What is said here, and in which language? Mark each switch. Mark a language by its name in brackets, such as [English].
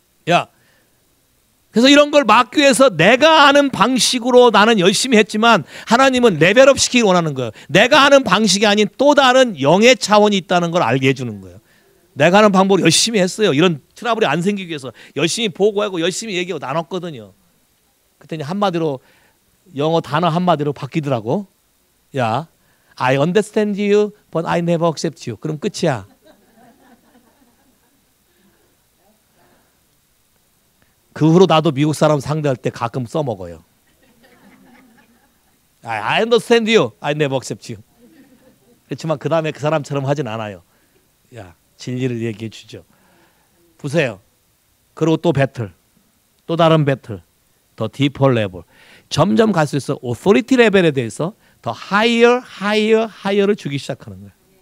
[Korean] 야, 그래서 이런 걸 막기 위해서 내가 아는 방식으로 나는 열심히 했지만 하나님은 레벨업 시키기 원하는 거예요. 내가 아는 방식이 아닌 또 다른 영의 차원이 있다는 걸 알게 해주는 거예요. 내가 하는 방법으로 열심히 했어요. 이런 트러블이 안 생기기 위해서 열심히 보고하고 열심히 얘기하고 나눴거든요. 그랬더니 한마디로 영어 단어 한마디로 바뀌더라고. [English] 야, I understand you, but I never accept you. [Korean] 그럼 끝이야. 그 후로 나도 미국 사람 상대할 때 가끔 써먹어요. [English] I understand you, I never accept you. [Korean] 그렇지만 그 다음에 그 사람처럼 하진 않아요. 야, 진리를 얘기해 주죠. 보세요. 그리고 또 배틀, 또 다른 배틀, 더 디퍼 레벨. 점점 갈수록 오토리티 레벨에 대해서 더 하이어를 주기 시작하는 거예요.